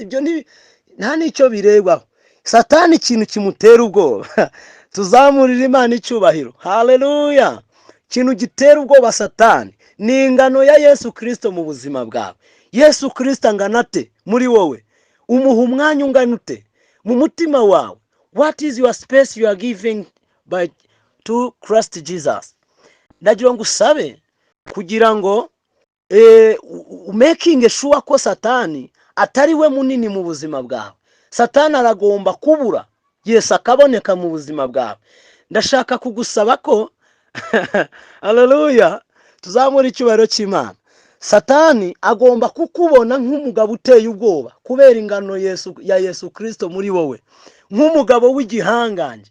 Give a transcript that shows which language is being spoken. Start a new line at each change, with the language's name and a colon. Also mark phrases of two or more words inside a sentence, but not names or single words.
Kinyarwanda: Ibyo nta n'icyo birebaho. Satani ikintu kimutera ubwoba, tuzamurira Imana icyubahiro. Haleluya! Ikintu gitera ubwoba Satani ni ingano ya Yesu Kristo mu buzima bwawe. Yesu Kristo angana ate muri wowe? Umuha umwanya ungana ute mu mutima wawe?
English: What is your space you are giving to Christ Jesus?
Kinyarwanda: Ndagira ngo usabe kugira ngo
English: making sure
Kinyarwanda: ko Satani atari we munini mu buzima bwawe. Satani aragomba kubura, Yesu akaboneka mu buzima bwawe. Ndashaka kugusaba ko haleluya, tuzamura icyubahiro cy'Imana. Satani agomba kukubona nk'umugabo uteye ubwoba kubera ingano ya Yesu Kristo muri wowe, nk'umugabo w'igihangange.